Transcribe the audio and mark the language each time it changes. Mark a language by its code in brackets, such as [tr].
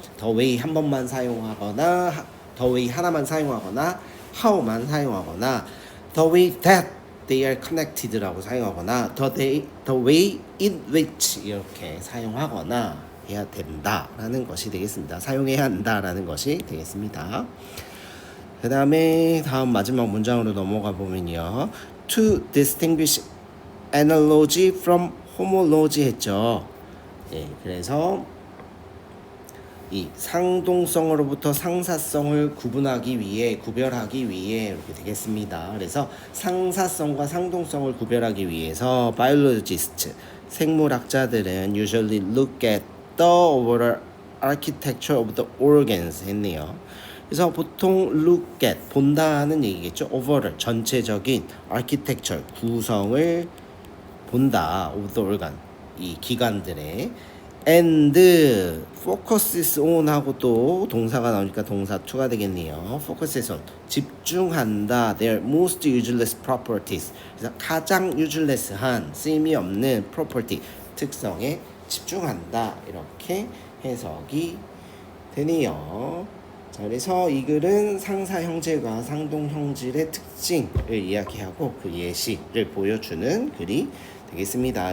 [ko] the way 한 번만 사용하거나 the way 하나만 사용하거나 how만 사용하거나 [en] the way that they are connected [ko] 라고 사용하거나 the way in which 이렇게 사용하거나 해야 된다라는 것이 되겠습니다. 사용해야 한다라는 것이 되겠습니다. 그 다음에 다음 마지막 문장으로 넘어가 보면요. [en] To distinguish analogy from homology 했죠. [ko] 예, 그래서 이 상동성으로부터 상사성을 구별하기 위해 이렇게 되겠습니다. 그래서 상사성과 상동성을 구별하기 위해서 [en] biologists, 생물학자들은 usually look at the overall architecture of the organs 했네요. [ko] 그래서 보통 look at, 본다는 얘기겠죠. overall, 전체적인 architecture, 구성을 본다. of the organ, 이 기관들의 [en] and focuses on [ko] 하고 또 동사가 나오니까 동사 2가 되겠네요. [en] focuses on, [ko] 집중한다. [en] their most useless properties. [ko] 그래서 가장 useless한, 쓰임이 없는 property, 특성에 집중한다. 이렇게 해석이 되네요. 자, 그래서 이 글은 상사 형질과 상동 형질의 특징을 이야기하고 그 예시를 보여주는 글이 되겠습니다.